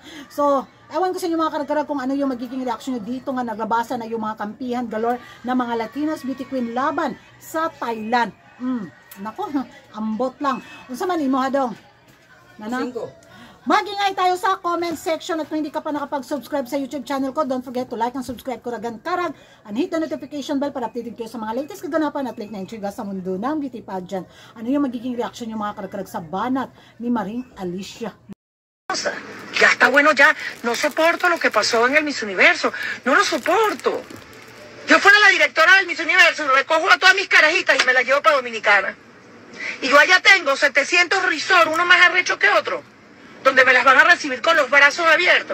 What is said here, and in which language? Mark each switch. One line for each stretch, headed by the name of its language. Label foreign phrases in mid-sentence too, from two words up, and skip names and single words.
Filipino: So, ewan ko sa inyo mga karagkarag kung ano yung magiging reaction nyo dito nga naglabasa na yung mga kampihan galore na mga Latinos Beauty Queen laban sa Thailand.
Cebuano: Nako, ambot lang. Unsa man imo hadong?
Filipino: Nana? Magingay tayo sa
English: comment section
Filipino: at kung hindi ka pa nakapag-subscribe sa YouTube channel ko,
English: don't forget to like and subscribe ko Ragan Karag and hit the notification bell
Filipino: para updated kayo sa mga latest kaganapan at late na intriga sa mundo ng
English: beauty pageant.
Filipino: Ano yung magiging reaction yung mga karag-karag sa banat ni Maring Alicia?
Spanish: Ya está bueno ya, no soporto lo que pasó en el Miss Universo, no lo soporto. Yo fuera la directora del Miss Universo, recojo a todas mis carajitas y me las llevo para Dominicana. Y yo allá tengo 700 resorts, uno más arrecho que otro, donde me las van a recibir con los brazos abiertos.